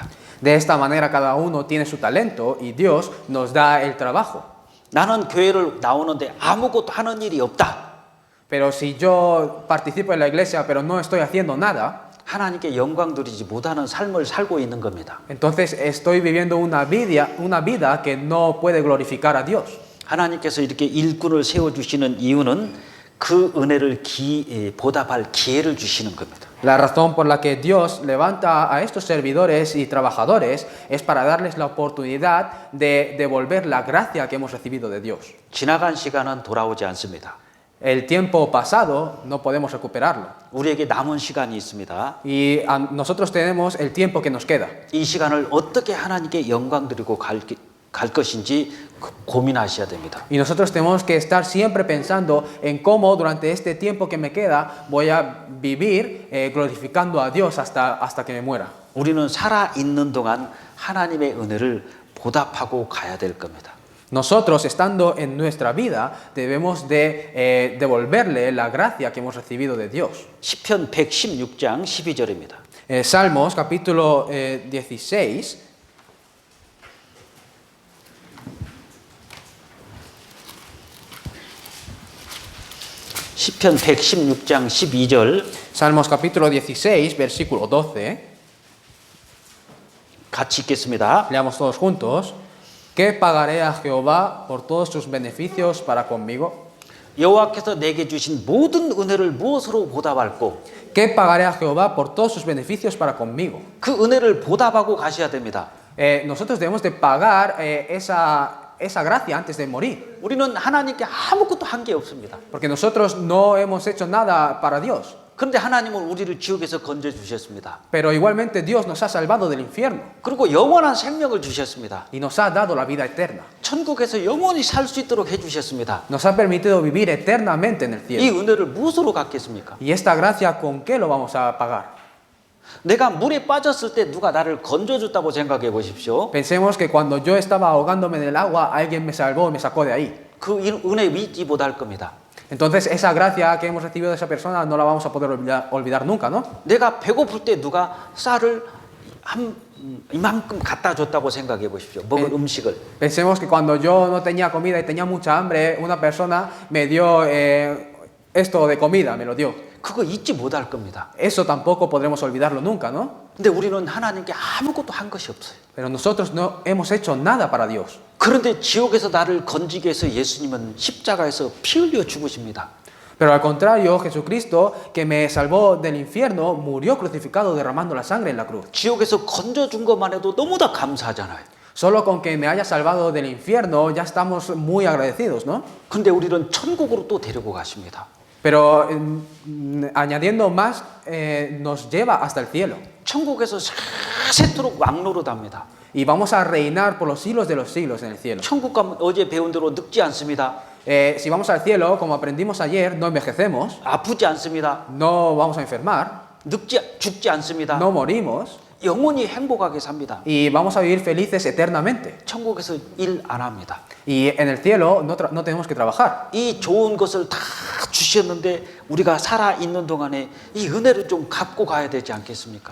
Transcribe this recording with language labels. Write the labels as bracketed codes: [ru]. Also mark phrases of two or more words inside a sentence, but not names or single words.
[es] De esta manera cada uno tiene su talento y Dios nos da el trabajo. [ko] 나는 교회를 나오는데 아무것도 하는 일이 없다. [es] Pero si yo participo en la iglesia pero no estoy haciendo nada, [ko] 하나님께 영광 드리지 못하는 삶을 살고 있는 겁니다. [es] entonces estoy viviendo una vida que no puede glorificar a Dios. [ko] 하나님께서 이렇게 일꾼을 세워주시는 이유는 그 은혜를 보답할 기회를 주시는 겁니다. [es] La razón por la que Dios levanta a estos servidores y trabajadores es para darles la oportunidad de devolver la gracia que hemos recibido de Dios. [ko] 지나간 시간은 돌아오지 않습니다. [es] El tiempo pasado no podemos recuperarlo. [ko] 우리에게 남은 시간이 있습니다. [es] Y nosotros tenemos el tiempo que nos queda. [ko] 이 시간을 어떻게 하나님께 영광 드리고 갈 것인지 고민하셔야 됩니다. [es] Y nosotros tenemos que estar siempre pensando en cómo durante este tiempo que me queda voy a vivir glorificando a Dios hasta que me muera. [ko] 우리는 살아 있는 동안 하나님의 은혜를 보답하고 가야 될 겁니다. [es] Nosotros, estando en nuestra vida, debemos de devolverle la gracia que hemos recibido de Dios. [ko] 시편 116장 12절입니다. [es] Salmos, capítulo 16. [ko] 시편 116장 12절. [es] Salmos, capítulo 16, versículo 12. [ko] 같이 읽겠습니다. [es] Leamos todos juntos. ¿Qué pagaré a Jehová por todos sus beneficios para conmigo? [ko] 여호와께서 내게 주신 모든 은혜를 무엇으로 보답할꼬? [es] ¿Qué pagaré a Jehová por todos sus beneficios para conmigo? [ko] 그 은혜를 보답하고 가셔야 됩니다. [es] Nosotros debemos de pagar esa gracia antes de morir. [ko] 우리는 하나님께 아무것도 한 게 없습니다. [es] Porque nosotros no hemos hecho nada para Dios. [ko] 그런데 하나님은 우리를 지옥에서 건져 주셨습니다. [es] Pero igualmente Dios nos ha salvado del infierno. [ko] 그리고 영원한 생명을 주셨습니다. [es] Y nos ha dado la vida eterna. [ko] 천국에서 영원히 살 수 있도록 해 주셨습니다. [es] Nos ha permitido vivir eternamente en el [ko] 이 [es] cielo. [ko] 은혜를 무엇으로 갚겠습니까? [es] Y esta gracia, ¿con qué lo vamos a pagar? [ko] 내가 물에 빠졌을 때 누가 나를 건져줬다고 생각해 보십시오. [es] Pensemos que cuando yo estaba ahogándome en el agua, alguien me salvó y me sacó de ahí. [ko] 그 은혜 잊지 못할 겁니다. [es] Entonces esa gracia que hemos recibido de esa persona no la vamos a poder olvidar nunca, ¿no? [ko] 내가 배고플 때 누가 쌀을 이만큼 갖다 줬다고 생각해 보십시오. 먹을 음식을. [es] Pensemos que cuando yo no tenía comida y tenía mucha hambre, una persona me dio esto de comida, me lo dio. [ko] 그거 잊지 못할 겁니다. [es] Eso tampoco podremos olvidarlo nunca, ¿no? [ko] 근데 우리는 하나님께 아무것도 한 것이 없어요. [es] Pero nosotros no hemos hecho nada para Dios. [ko] 그런데 지옥에서 나를 건지기 위해서 예수님은 십자가에서 피 흘려 죽으십니다. [es] Pero al contrario, Jesucristo, que me salvó del infierno, murió crucificado derramando la sangre en la cruz. [ko] 지옥에서 건져준 것만 해도 너무나 감사하잖아요. [es] Solo con que me haya salvado del infierno ya estamos muy agradecidos, ¿no? [ko] 근데 우리는 천국으로 또 데리고 가십니다. [es] Pero añadiendo más, nos lleva hasta el cielo. [ko] 천국에서 세세토록 왕노릇합니다. [es] Y vamos a reinar por los siglos de los siglos en el cielo. [ko] 천국 가면 어제 배운 대로 늙지 않습니다. [es] Si vamos al cielo, como aprendimos ayer, no envejecemos, [ko] 아프지 않습니다. [es] no vamos a enfermar, [ko] 죽지 않습니다. [es] no morimos [ko] 영원히 행복하게 삽니다. [es] y vamos a vivir felices eternamente. [ko] 천국에서 일 안 합니다. [es] Y en el cielo no tenemos que trabajar. [ko] 이 좋은 것을 다 주셨는데 우리가 살아 있는 동안에 이 은혜를 좀 갚고 가야 되지 않겠습니까?